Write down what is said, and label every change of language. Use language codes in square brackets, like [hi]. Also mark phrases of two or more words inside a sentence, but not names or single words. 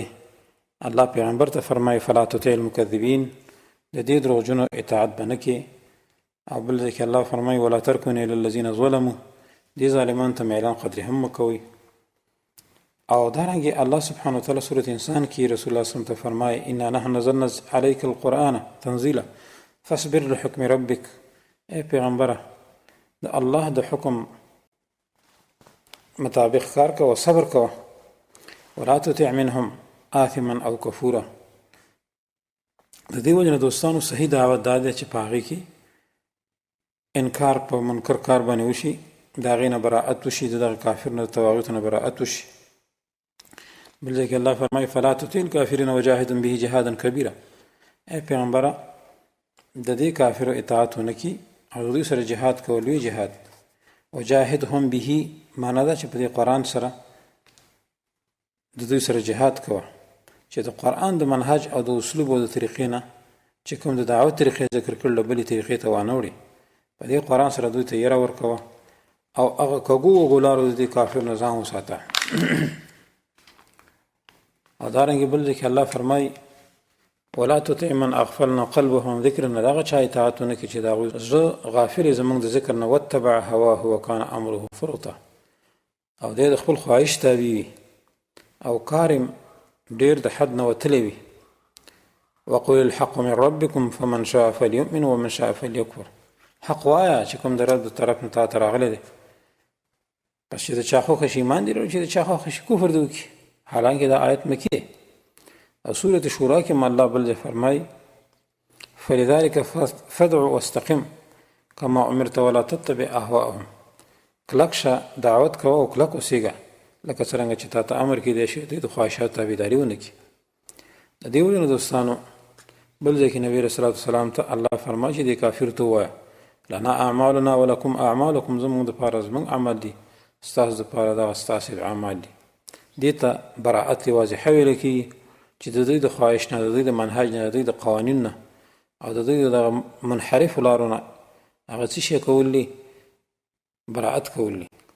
[ps] الله پیغمبر ته فرمایي [ar] فلا تطع المکذبین، [ps] د دې دروغجنو اطاعت به نه کې. او بل ځای کې الله فرمایي [ar] ولا ترکنوا الی الذین ظلموا، [ps] دې ظالمانو ته میلان قدرې هم مه کوئ. او دارنګې الله [ar] سبحانه وتعالی [ps] سورة انسان کې رسول الله [ar] صلی الله علیه وسلم [ps] ته فرمایي [ar] انا نحن نزلنا علیک القرآن تنزیلا فاصبر لحکم ربک، [ps] ای پیغمبره د الله د حکم مطابق کار کوه، صبر کوه. [ar] ولا تطع منهم آثما او کفورا. [ps] د دې وجه نه دوستانو صحیح دعوت دا دی چې په هغې کې انکار په منکر کار باندې وشي، د هغې نه براعت وشي، د دغه کافر نه د طواغیتو نه براعت وشي. بل ځای کې الله فرمایي [ar] فلا تطع الکافرین وجاهدهم به جهادا کبیرا. [ps] ای پیغمبره د دې کافرو اطاعت ونه کړي او د دوی سره جهاد کوه، لوی جهاد. [ar] وجاهدهم به [ps] معنا ده چې په دې قرآن سره د دوی سره جهاد کوه، چې د قرآن د منهج او د اسلوب او د طریقې نه چې کوم د دعوت طریقې ذکر کړل بلې طریقې ته وانه وړي، په دې قرآن سره دوی ته یره ورکوه او هغه کږو وګلارو د دې کافر نه ځان وساته. او دارنګې بل ځای کې الله فرمایي [ar] ولا تطع من اغفلنا قلبه عن ذکرنا، [ps] دغه چا اطاعت ونه کړي چې د هغوی زړه غافل زموږ د ذکر نه، [ar] واتبع هواه وکان امره فرطا، [ps] او دی د خپل خواهش تابع وي او کار ډېر د حد نه وتلی وي. [ar] وقل الحق من ربکم فمن شاء فلیؤمن ومن شاء فلیکفر. [ps] حق وایه چې کوم د رب د طرف نه تا ته راغلی دی، پس چې د چا خوښه شي ایمان دې وروړي، چې د چا خوښه شي کفر دې وکړي. حالانکې دا آیت مکي دی. او سورة شورا کې الله بل ځای فرمایي [ar] فلذلك فادع واستقم کما امرت ولا تتبع اهواءهم. [ps] کلک شه دعوت کوه او کلک اوسېږه لکه څرنګه چې تا ته امر کېدی شي دوی د خواهشاتو تابعداري ونه کړي. د دې وجې نه دوستانو بل ځای کې نبي رسول الله سلام ته الله فرمایي چې دې کافر ته ووایه [ar] لنا اعمالنا ولکم اعمالکم، [ps] زموږ دپاره زموږ عمل دي، ستاسو دپاره دغه ستاسې اعمال دي. دې ته براعت واضحه ویله کېږي چې د دوی د خواهش نه، د دوی د منهج نه، د دوی د قوانین نه او د دوی د منحرفو لارو نه هغه څه شی کول دي، براعت کول دي.